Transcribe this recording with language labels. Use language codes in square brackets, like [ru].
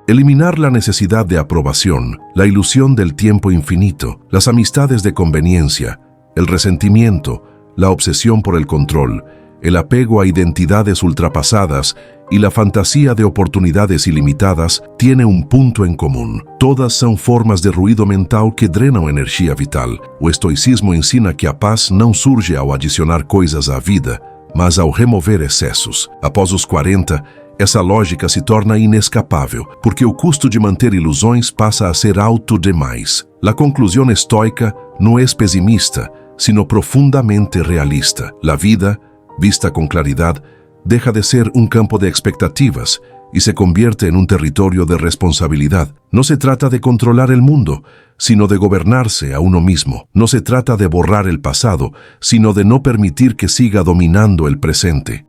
[es] Eliminar la necesidad de aprobación, la ilusión del tiempo infinito, las amistades de conveniencia, el resentimiento, la obsesión por el control, el apego a identidades ultrapasadas y la fantasía de oportunidades ilimitadas tiene un punto en común. [pt] Todas são formas de ruído mental que drenam energia vital. O estoicismo ensina que a paz não surge ao adicionar coisas à vida, mas ao remover excessos. Após os 40, essa lógica se torna inescapável, porque o custo de manter ilusões passa a ser alto demais. [es] La [pt] conclusão estoica não é pessimista, [es] sino [pt] profundamente realista. [es] La vida, vista con claridad, deja de ser un campo de expectativas y se convierte en un territorio de responsabilidad. No se trata de controlar el mundo, sino de gobernarse a uno mismo. No se trata de borrar el pasado, sino de no permitir que siga dominando el presente.